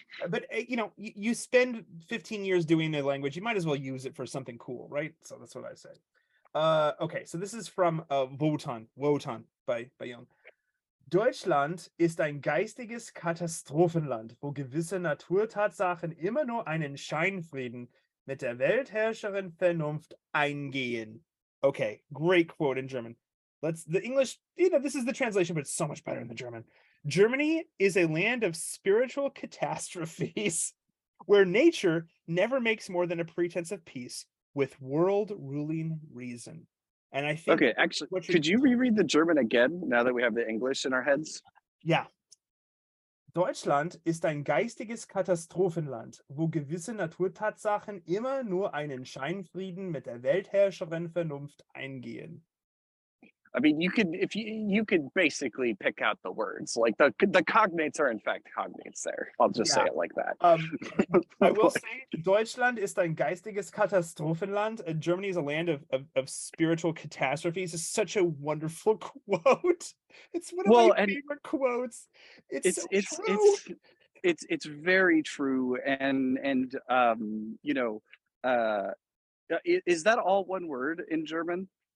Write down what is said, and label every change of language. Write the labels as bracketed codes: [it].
[en] But you spend 15 years doing a language, you might as well use it for something cool, right? So that's what I say. Okay, so this is from Wotan by Jung. [de] Deutschland ist ein geistiges Katastrophenland, wo gewisse Naturtatsachen immer nur einen Scheinfrieden mit der Weltherrscherin Vernunft eingehen. [en] Okay, great quote in German. The English, this is the translation, but it's so much better in the German. Germany is a land of spiritual catastrophes where nature never makes more than a pretense of peace with world-ruling reason. And I think... Okay, actually, could you reread the German again, now that we have the English in our heads? Yeah. [de] Deutschland ist ein geistiges Katastrophenland, wo gewisse Naturtatsachen immer nur einen Scheinfrieden mit der Weltherrscherin Vernunft eingehen. [en] I mean, you could basically pick out the words. Like the cognates are in fact cognates there. I'll just say it like that. I will say [de] Deutschland ist ein geistiges Katastrophenland. [en] Germany is a land of spiritual catastrophes. It's such a wonderful quote. It's one of my favorite quotes. It's so true. it's very true, and you know, is that all one word in German?